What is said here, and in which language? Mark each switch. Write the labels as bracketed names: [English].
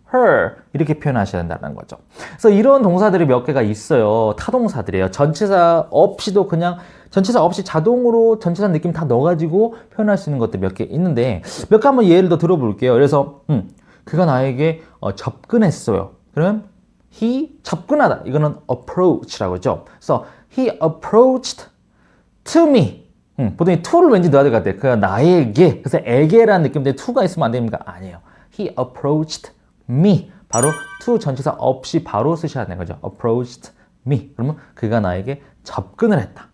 [Korean] her 이렇게 표현하셔야 된다는 거죠. 그래서 이런 동사들이 몇 개가 있어요. 타동사들이에요. 전치사 없이도 그냥 전치사 없이 자동으로 전치사 느낌 다 넣어가지고 표현할 수 있는 것들 몇 개 있는데 몇 개 한번 예를 더 들어볼게요. 그래서 그가 나에게 접근했어요. 그러면 he 접근하다. 이거는 approach라고 하죠. 그래서 [English] he approached to me. [Korean] 보통 이 to를 왠지 넣어야 될 것 같아요. 그가 나에게. 그래서 에게라는 느낌인데 to가 있으면 안 됩니까? 아니에요. [English] He approached me. [Korean] 바로 to 전치사 없이 바로 쓰셔야 되는 거죠. [English] approached me. [Korean] 그러면 그가 나에게 접근을 했다.